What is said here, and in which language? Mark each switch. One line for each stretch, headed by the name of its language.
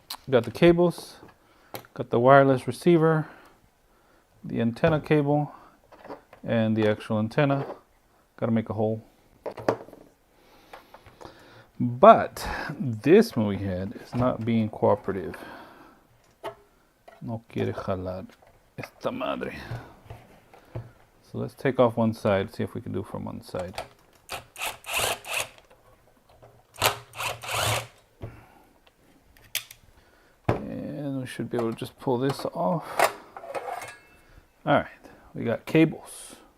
English: Got the cables, got the wireless receiver, the antenna cable, and the actual antenna. Gotta make a hole. But this movie head is not being cooperative.
Spanish: No quiere jalar esta madre.
English: So let's take off one side, see if we can do from one side. And we should be able to just pull this off. Alright, we got cables.